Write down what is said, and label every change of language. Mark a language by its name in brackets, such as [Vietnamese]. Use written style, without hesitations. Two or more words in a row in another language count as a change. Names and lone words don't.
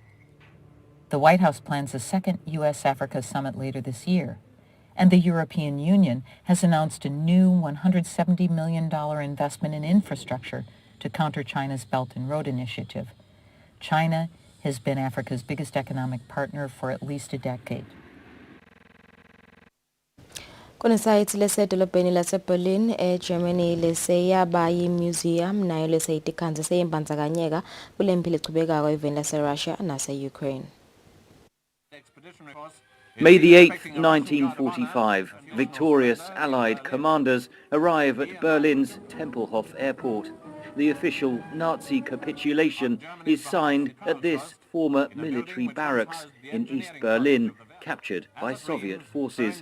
[English] The White House plans a second U.S.-Africa summit later this year, and the European Union has announced a new $170 million investment in infrastructure to counter China's Belt and Road Initiative. China has been Africa's biggest economic partner for at least a decade. [Swati] Kunesayithi lesedolobheni laseBerlin eGermany leseyaba yi-museum nayo leseyitikanze seyimbandzakanyeka kule mpi lechubekako eveni laseRussia nase-Ukraine. [English] May the 8th, 1945, victorious Allied commanders arrive at Berlin's Tempelhof Airport. The official Nazi capitulation is signed at this former military barracks in East Berlin, captured by Soviet forces.